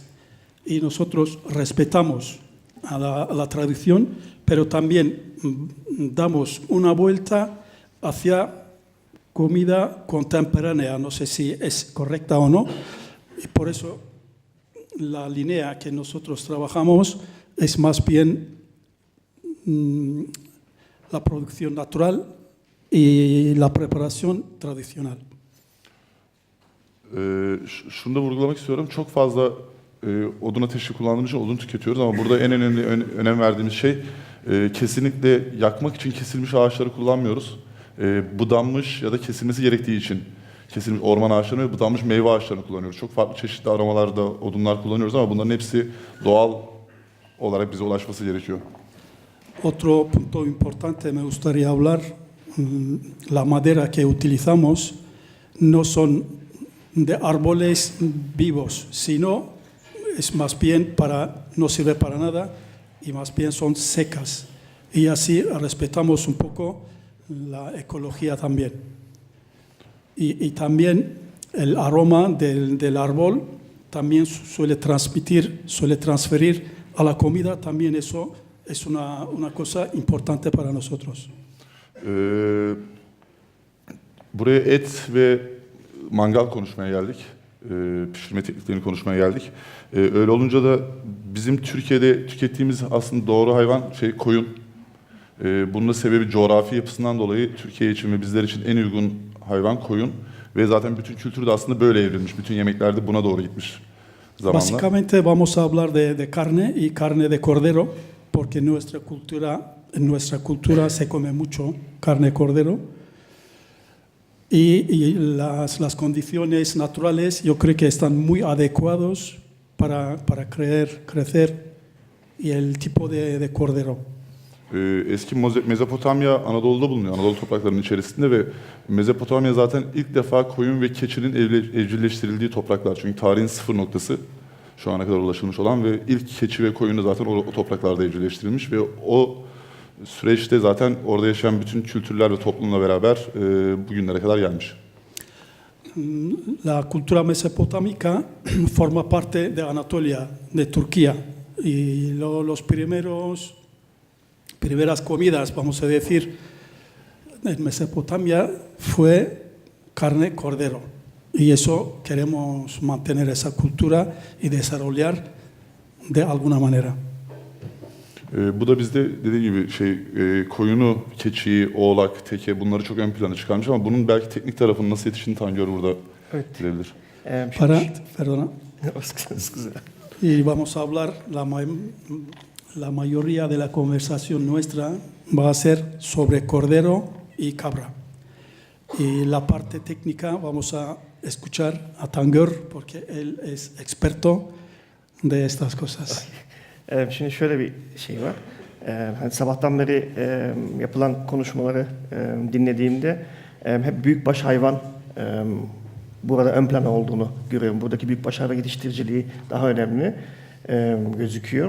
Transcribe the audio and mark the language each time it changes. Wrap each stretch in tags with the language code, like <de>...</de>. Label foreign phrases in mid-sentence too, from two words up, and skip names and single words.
<es>Y nosotros respetamos a la tradición, pero también damos una vuelta hacia comida contemporánea. No sé si es correcta o no. Y por eso la línea que nosotros trabajamos es más bien la producción natural y la preparación tradicional.</es> <tr>Şunu da vurgulamak istiyorum. Çok fazla odun ateşi kullandığımız için odun tüketiyoruz ama burada en önemli önem verdiğimiz şey kesinlikle yakmak için kesilmiş ağaçları kullanmıyoruz. Budanmış ya da kesilmesi gerektiği için kesilmiş orman ağaçları ve budanmış meyve ağaçlarını kullanıyoruz. Çok farklı çeşitli aromalarda odunlar kullanıyoruz ama bunların hepsi doğal olarak bize ulaşması gerekiyor.</tr> <es>Otro punto importante me gustaría hablar, la madera que utilizamos no son de árboles vivos, sino es más bien no sirve para nada y más bien son secas. Y así respetamos un poco la ecología también. Y también el aroma del árbol también suele transferir a la comida, también eso es una cosa importante para nosotros.</es> <tr>Buraya et ve mangal konuşmaya geldik. Pişirme tekniklerini konuşmaya geldik. Öyle olunca da bizim Türkiye'de tükettiğimiz aslında doğru hayvan koyun. Bunun da sebebi coğrafi yapısından dolayı Türkiye için ve bizler için en uygun hayvan koyun. Ve zaten bütün kültür de aslında böyle evrilmiş. Bütün yemeklerde buna doğru gitmiş zamanla.</tr> <es>Básicamente vamos a hablar de carne y carne de cordero, porque en nuestra cultura se come mucho carne de cordero. Y las condiciones naturales yo creo que están muy adecuados para crecer y el tipo de cordero.</es> <tr>Eski Mezopotamya Anadolu'da bulunuyor, Anadolu topraklarının içerisinde ve Mezopotamya zaten ilk defa koyun ve keçinin evcilleştirildiği topraklar. Çünkü tarihin sıfır noktası şu ana kadar ulaşılmış olan ve ilk keçi ve koyun da zaten o topraklarda evcilleştirilmiş ve o süreçte zaten orada yaşayan bütün kültürler ve toplumla beraber bugünlere kadar gelmiş.</tr> <es>La cultura mesopotámica forma parte de Anatolia, de Turquía, y los primeras comidas, vamos a decir, en Mesopotamia fue carne cordero. Y eso queremos mantener esa cultura y desarrollar de alguna manera.</es> <tr>Bu da bizde dediğim gibi koyunu, keçiyi, oğlak, teke bunları çok ön plana çıkarmış ama bunun belki teknik tarafının nasıl yetiştiğini Tangör burada bilebilir.</tr> <es>Perdona. Y vamos a hablar, la mayoría de la conversación nuestra va a ser sobre cordero y cabra. Y la parte técnica vamos a escuchar a Tangör porque él es experto de estas cosas.</es> <tr>Şimdi şöyle bir şey var. Hani sabahtan beri yapılan konuşmaları dinlediğimde hep büyükbaş hayvan burada ön plana olduğunu görüyorum. Buradaki büyükbaş hayvan yetiştiriciliği daha önemli gözüküyor.</tr>